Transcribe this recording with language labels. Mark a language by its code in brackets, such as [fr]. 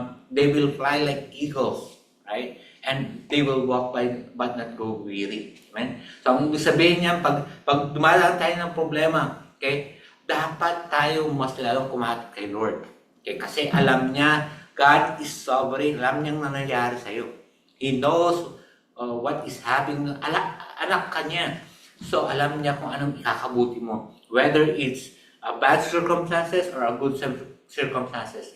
[en] They will fly like eagles, right? And they will walk but not go weary. Amen? [tl] So ang ibig sabihin niya, pag dumadaan tayo ng problema, okay, dapat tayo mas lalong kumapit kay Lord. Okay? Kasi alam niya, [en] God is sovereign. [tl] Alam niyang nangyayari sa iyo. [en] He knows what is happening. [tl] Anak ka niya. So alam niya kung anong ikakabuti mo. [en] Whether it's bad circumstances or a good circumstances.